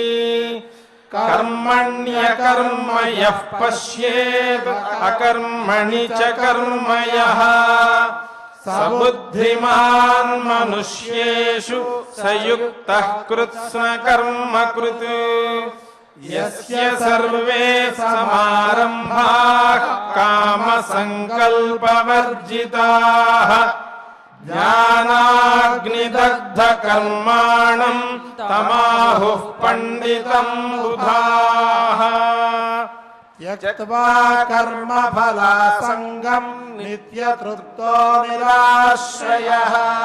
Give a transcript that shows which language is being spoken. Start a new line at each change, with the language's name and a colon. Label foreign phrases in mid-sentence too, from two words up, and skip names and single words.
Sanskrit: కర్మణ్యకర్మ యః పశ్యేత్ అకర్మణి చ కర్మ యః. సబుద్ధిమాన్ మనుష్యేషు సయుక్తః కృత్స్న కర్మ కృత్. యస్య సర్వే సమారంభా विकल्पवर्जिताः ज्ञानाग्निदग्धकर्माणम् तमाहुः पण्डितम् बुधाः त्यक्त्वा कर्मफलासङ्गम् नित्यतृप्तो निराश्रयः